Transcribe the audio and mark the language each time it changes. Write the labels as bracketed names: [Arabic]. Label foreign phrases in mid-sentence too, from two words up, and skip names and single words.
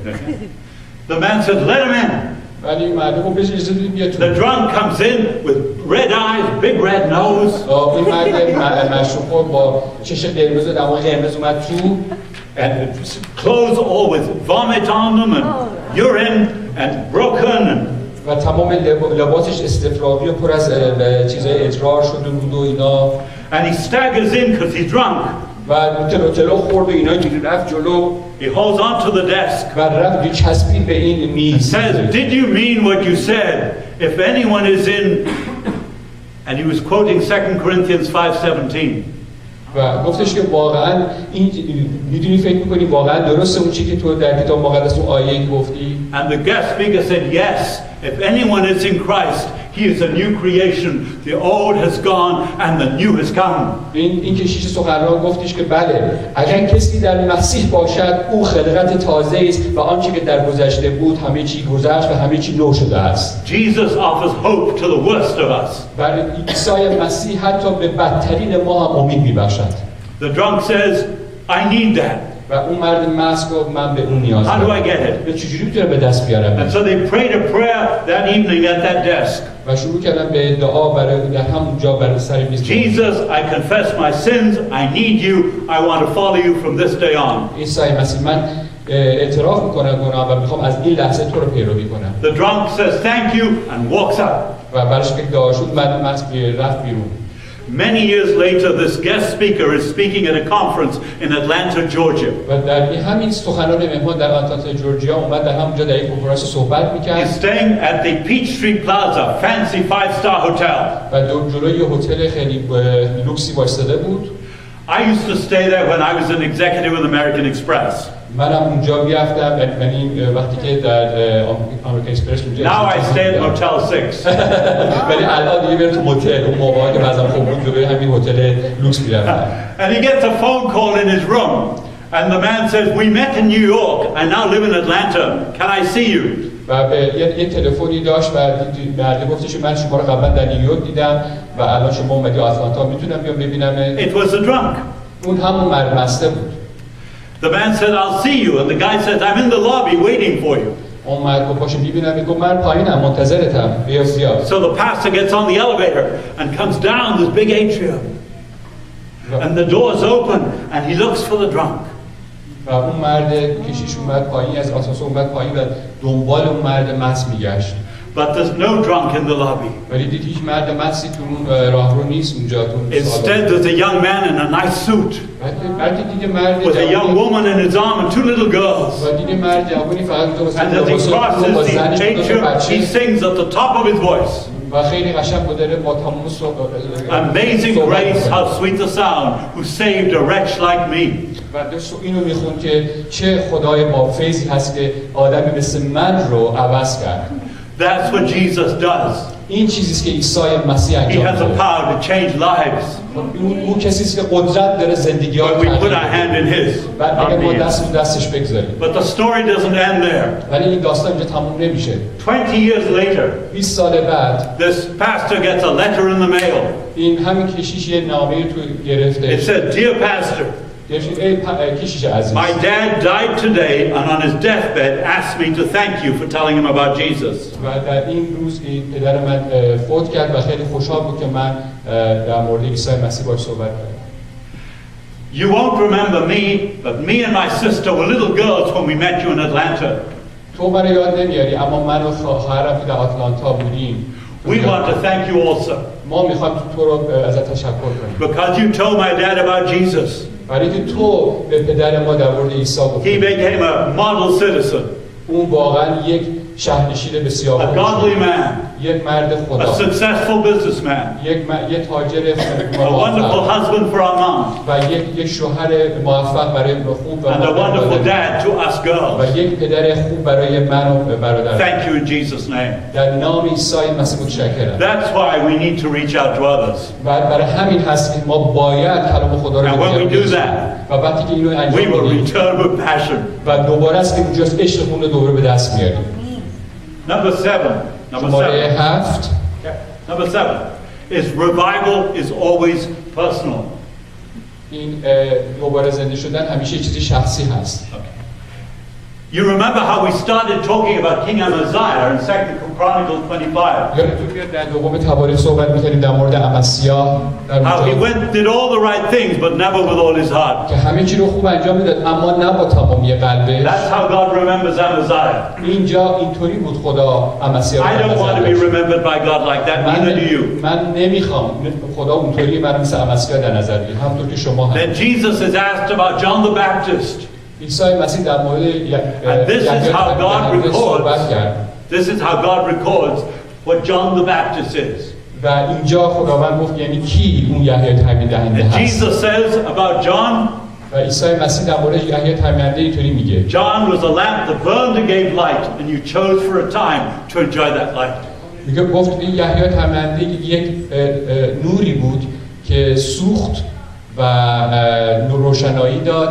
[English] The man said, "Let him in." [Persian] ولی این مرده گفت بهش اجازه بدید بیاد تو. [English] The drunk comes in with red eyes, big red nose. [Persian] این مرد مشروب خور با چش قرمز و دماغ قرمز اومد تو. [English] And clothes all with vomit on them and urine and broken and [Persian] و تمام لباسش استفراغی و پر از چیزای ادرار شده بود و اینا. [English] And he staggers in because he's drunk. [Persian] و تلو خورد و اینا اینجوری رفت جلو. [English] He holds on to the desk. [Persian] و رفت چسبید به این میز. [English] Says, "Did you mean what you said? If anyone is in," and he was quoting 2 Corinthians 5:17. [Persian] و گفتش که واقعا این میدونی فکر میکنی واقعا درسته اون چیزی که تو در کتاب مقدس اون آیه گفتی؟ [English] And the guest speaker said, "Yes, if anyone is in Christ, he is a new creation. The old has gone and the new has come." [Persian] این کشیش سخنران گفتش که بله اگر کسی در مسیح باشد او خلقت تازه است و آنچه که در گذشته بود همه چی گذشت و همه چی نو شده است. [English] Jesus offers hope to the worst of us. [Persian] بله عیسی مسیح حتی به بدترین ما هم امید میبخشد. [English] The drunk says, "I need that." [Persian] و اون مرد مست گفت من به اون نیاز دارم. [English] How do I get it? [Persian] به چجوری میتونم به دست بیارم؟ [English] And so they prayed a prayer that evening at that desk. [Persian] و شروع کردن به دعا برای در همونجا برای سر میز. [English] Jesus, I confess my sins. I need you. I want to follow you from this day on. [Persian] عیسی مسیح من اعتراف میکنم گناه و میخوام از این لحظه تو رو پیروی کنم. [English] The drunk says thank you and walks up. [Persian] و براش که دعا شد بعد مست رفت بیرون. [English] Many years later, this guest speaker is speaking at a conference in Atlanta, Georgia. [Persian] و در همین سخنران مهمان در آتلانتا جورجیا اومد در همونجا در یک کنفرانس صحبت می‌کرد. [English] He's staying at the Peachtree Plaza, fancy 5-star hotel. [Persian] و جلوی یه هتل خیلی لوکسی وایساده بود. [English] I used to stay there when I was an executive with American Express. [Persian] منم اونجا می‌رفتم یعنی وقتی که در آمریکن اکسپرس اونجا. [English] Now I stay at Motel 6. [Persian] ولی الان دیگه میرم تو هتل اون موقعی که بعضا خوب بود جلوی همین هتل لوکس می‌رفتم. [English] And he gets a phone call in his room and the man says we met in New York and now live in Atlanta. Can I see you? [Persian] و یه تلفنی داشت و مرد گفتش من شما رو قبلا در نیویورک دیدم و الان شما اومدی آتلانتا میتونم بیام ببینم. [English] It was a drunk. [Persian] اون همون مرد مسته بود. [English] The man said I'll see you and the guy says I'm in the lobby waiting for you. [Persian] اون مرد گفت باشه میبینم میگه من پایینم منتظرتم بیا. [English] So the pastor gets on the elevator and comes down this big atrium. And the doors open and he looks for the drunk. [Persian] و اون مرد کشیش اومد پایین از آسانسور اومد پایین و دنبال اون مرد مست میگشت. [English] But there's no drunk in the lobby. [Persian] ولی دید هیچ مرد مستی تو اون راهرو نیست اونجا تو. [English] Instead there's a young man in a nice suit. With a young woman in his arm and 2 little girls. And as he crosses the atrium, he sings at the top of his voice. Amazing grace, how sweet the sound, who saved a wretch like me. [Persian] و داشت اینو میخوند که چه خدای با فیضی هست که آدمی مثل من رو عوض کرد. [English] That's what Jesus does. [Persian] این چیزیست که عیسی مسیح انجام میده. [English] He has the power to change lives. [Persian] اون کسیست که قدرت داره زندگی‌ها رو تغییر بده. [English] When we put our hand in his. [Persian] بعد اگه ما دستش بگذاریم. [English] But the story doesn't end there. [Persian] ولی این داستان اینجا تموم نمیشه. [English] 20 years later. [Persian] 20 سال بعد. [English] This pastor gets a letter in the mail. [Persian] این همین کشیش یه نامه‌ای تو گرفته. [English] It said, "Dear pastor, my dad died today and on his deathbed asked me to thank you for telling him about Jesus." [Persian] و در این روز پدر من فوت کرد و خیلی خوشحال بود که من در مورد عیسی مسیح باهاش صحبت کردم. [English] You won't remember me, but me and my sister were little girls when we met you in Atlanta. [Persian] تو منو یاد نمیاری اما من و خواهرم که در آتلانتا بودیم. [English] We want to thank you also. [Persian] ما میخوایم تو رو ازت تشکر کنیم. [English] Because you told my dad about Jesus. [Persian] برای که تو به پدر ما در مورد عیسی گفتی. [English] He became a model citizen. [Persian] اون واقعا یک شهرنشین بسیار [English] A godly man. [Persian] یک مرد خدا. [English] A successful businessman. [Persian] یک تاجر [English] A wonderful husband for our mom. [Persian] و یک شوهر موفق برای خوب [English] And a wonderful dad to us girls. [Persian] و یک پدر خوب برای من و برادرم. [English] Thank you in Jesus' name. [Persian] در نام عیسی مسیح متشکرم. [English] That's why we need to reach out to others. [Persian] برای همین هست که ما باید کلام خدا رو بگیم. و وقتی که اینو انجام [English] بدیم we will return with passion. [Persian] و دوباره است که اونجاست عشقمون رو دوباره به دست میاریم. [English] Number 7. Number 7 is revival is always personal. [Persian] این دوباره زنده شدن همیشه چیزی شخصی هست. [English] You remember how we started talking about King Amaziah in 2 Chronicles 25. [Persian] یادتون میاد در دوم تواریخ صحبت می‌کردیم در مورد امسیا. [English] How he went did all the right things but never with all his heart. [Persian] که همه چی رو خوب انجام میداد اما نه با تمامی قلبش. [English] That's how God remembers Amaziah. [Persian] اینجا اینطوری بود خدا امسیا. [English] I don't want to be remembered by God like that. Neither do you. [Persian] من نمیخوام خدا اونطوری من مثل امسیا در نظر بگیره همونطور که شما هم. [English] Then Jesus is asked about John the Baptist. [Persian] عیسی مسیح در مورد [English] And this is how God records. This is how God records what John the Baptist is. [Persian] و اینجا خداوند گفت یعنی کی اون یحیی تعمید دهنده هست. [English] Jesus says about John. [Persian] و عیسی مسیح در مورد یحیی تعمید دهنده اینطوری میگه. [English] John was a lamp that burned and gave light, and you chose for a time to enjoy that light. [Persian] میگه گفت این یحیی تعمید دهنده یک نوری بود که سوخت و روشنایی داد.